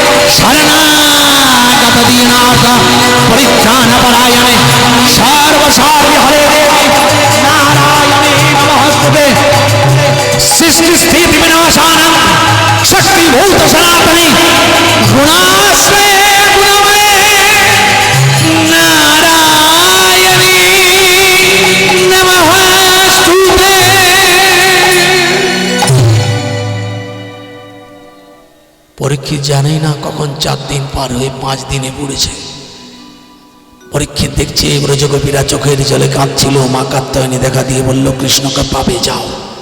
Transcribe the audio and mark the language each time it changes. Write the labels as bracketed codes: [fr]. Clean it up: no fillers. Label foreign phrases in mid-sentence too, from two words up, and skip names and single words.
[sa] शरणागतदीनाथ परित्राणपरायणे सर्वसार्य हरे देवी नारायणी नमस्ते सृष्टिस्थिति विनाशानं शक्तिभूत सनातनी गुणाश्रय गुणमये नारायणी नमस्ते। [bn] পরীক্ষিত জানেই না কখন 4 দিন পার হয়ে 5 দিনে পড়েছে। পরীক্ষিত দেখছে ব্রজগোপীরা চোখের জলে কাঁদছিল। মা কাত্যায়নী দেখা দিয়ে বলল, কৃষ্ণকে পাবে, যাও।